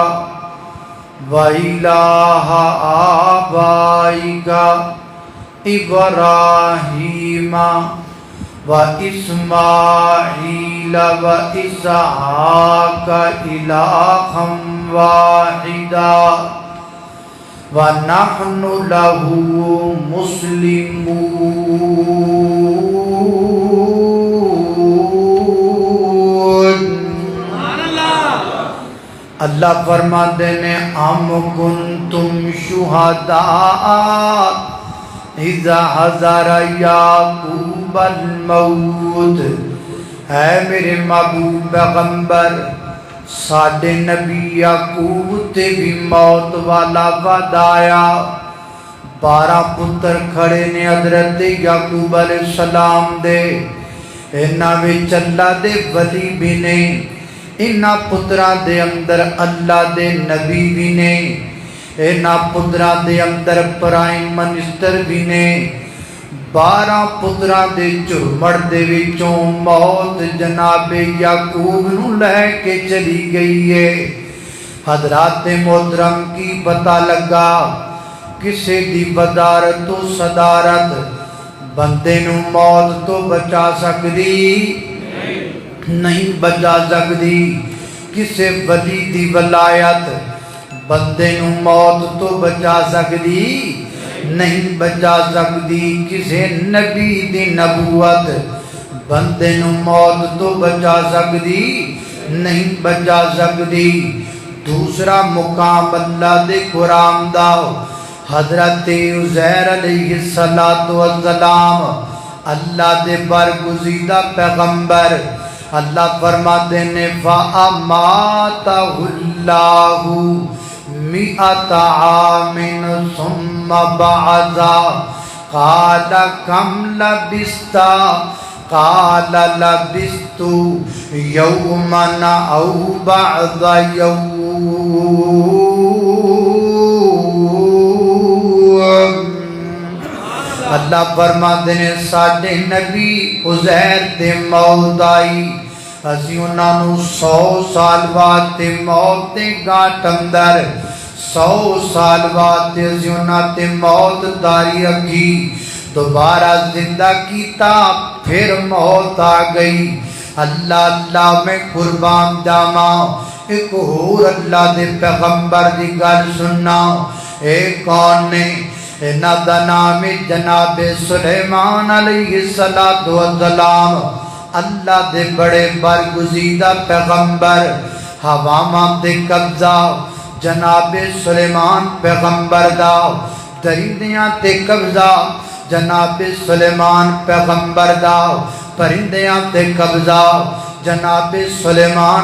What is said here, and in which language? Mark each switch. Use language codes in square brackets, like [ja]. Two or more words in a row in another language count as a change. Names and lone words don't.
[ar] وَإِلَٰهَ آبَائِكَ إِبْرَاهِيمَ وَإِسْمَاعِيلَ وَإِسْحَاقَ إِلَٰهًا وَاحِدًا وَنَحْنُ لَهُ مُسْلِمُونَ۔ [ur] اللہ فرماتے ہیں [ar] ام کنتم شہداء اذا حضر یعقوب الموت، [pa] اے میرے محبوب پیغمبر ساڈے نبی یعقوب تے بھی موت والا وعد آیا۔ 12 پتر کھڑے نے حضرت یعقوب [ar] علیہ السلام [pa] دے، انہاں وچ اللہ دے ولی بھی نے، انہاں پتران دے اندر اللہ دے نبی بھی نے، انہاں پتران دے اندر [en] prime minister [pa] بھی نے۔ 12 پتران دے چرمڑ دے وچوں موت جناب یعقوب نو لے کے چلی گئی ہے۔ حضرات محترم کی پتہ لگا کسے دی بدارت و صدارت بندے نو موت تو بچا سکدی نہیں بچا سکدی، کسے ولی دی ولایت بندے نو موت تو بچا سکدی نہیں بچا سکدی، کسے نبی دی نبوت بندے نو موت تو بچا سکدی نہیں بچا سکدی۔ دوسرا مقام اللہ دے قرآن دا حضرت عزیر [ar] علیہ السلام [pa] اللہ دے برگزیدہ پیغمبر، اللہ فرماتے ہیں [ar] فَأَمَاتَهُ اللَّهُ مِئَةَ عَامٍ ثُمَّ بَعَثَهُ قَالَ كَمْ لَبِثْتَ قَالَ لَبِثْتُ يَوْمًا أَوْ بَعْضَ يَوْمٍ۔ اللہ فرماتے ہیں ساڈے نبی عزیر تے موت آئی، اسی انہاں نو 100 سال بعد تے موت تے گاٹھ اندر 100 سال بعد تے اسی انہاں تے موت داری رکھی، دوبارہ زندہ کیتا پھر موت آ گئی۔ اللہ اللہ میں قربان جاواں، ایک اور اللہ دے پیغمبر دی گل سننا، ایک کون نے انہاں دا نام جناب سلیمان علیہ السلام، اللہ دے بڑے برگزیدہ پیغمبر، ہواواں تے قبضہ جناب سلیمان پیغمبر دا، درندیاں تے قبضہ جناب سلیمان پیغمبر دا، پرندیاں تے قبضہ جناب سلیمان